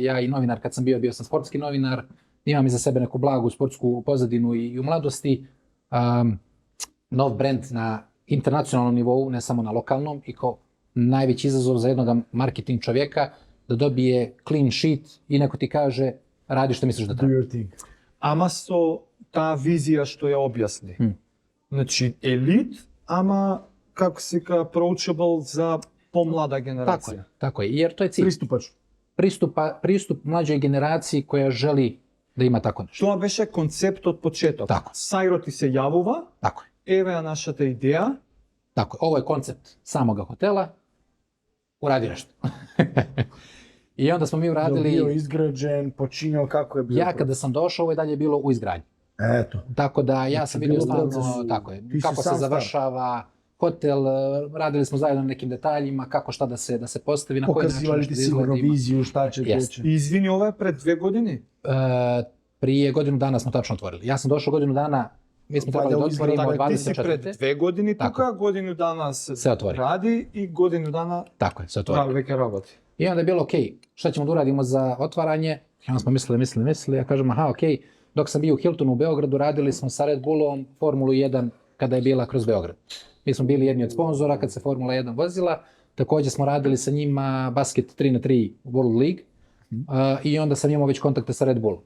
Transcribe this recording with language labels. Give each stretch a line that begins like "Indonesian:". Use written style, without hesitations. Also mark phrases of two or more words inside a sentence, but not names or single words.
Bosnian: Ja i novinar, kad sam bio sam sportski novinar, imam iza sebe neku blagu sportsku pozadinu i u mladosti. Nov brand na internacionalnom nivou, ne samo na lokalnom, i kao najveći izazov za jednog marketing čovjeka, da dobije
English: clean sheet
Bosnian: i neko ti kaže radi što misliš da treba.
Macedonian: Ама со таа визија што ја објасни. Значи, елит, ама, како се ка, approachable за помлада генерација.
Bosnian: Tako je, jer to je cilj. Pristupač. Pristup mlađoj generaciji koja želi da ima tako nešto.
Macedonian: Тоа беше концепт од почеток.
Bosnian: Tako.
Macedonian: Sairo ти се јавува,
Bosnian: Tako je.
Macedonian: еве ја нашата идеја.
Bosnian: Tako je, ovo je koncept samoga hotela, uradi nešto. I onda smo mi uradili... Bio izgrađen, počinjao kako je bilo. Ja kada sam došao, ovo je dalje bilo u izgradnji. Eto. Tako da ja sam vidio stalno, tako je, kako se završava hotel, radili smo zajedno na nekim detaljima, kako šta da se postavi, na koji način Pokazivali ti sigurno viziju, šta će teći.
Macedonian: И извини, ова е пред 2 години.
Bosnian: Prije godinu dana smo tačno otvorili. Ja sam došao godinu dana, mi smo trebali da otvorimo
Macedonian: Ти си пред 24. 2 години
Bosnian: Tako.
Macedonian: тука, годину дана се отвори. ради и годину дана
Bosnian: Tako je, se otvorili.
Macedonian: веќе работи.
Bosnian: I onda je bilo, ok, šta ćemo da uradimo za otvaranje? I onda smo mislili, ja kažem, aha, ok, dok sam bio u Hiltonu u Beogradu, radili smo sa Red Bullom Formulu 1 kada je bila kroz Beograd. Mi smo bili jedni od sponzora kad se Formula 1 vozila, također smo radili sa njima basket 3x3
English: World League
Bosnian: i onda sam imao već kontakte sa Red Bullom.